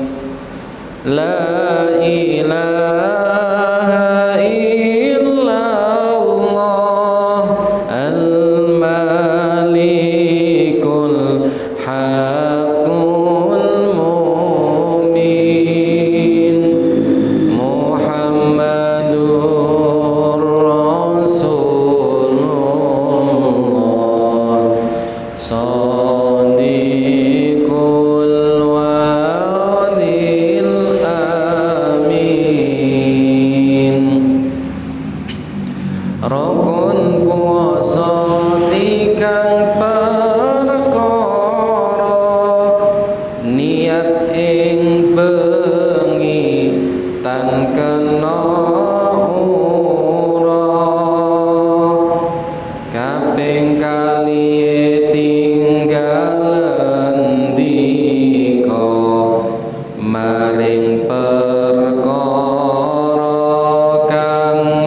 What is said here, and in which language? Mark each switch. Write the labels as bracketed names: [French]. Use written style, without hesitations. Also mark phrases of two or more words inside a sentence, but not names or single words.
[Arabic] لا إله إلا الله الملك الحق المبين محمد رسول الله صادق الوعد الأمين. [Javanese] Rukun puasa tikang perkara niat ing bengi tan kena ura kaping kaliye tinggalen dika maring perkara kang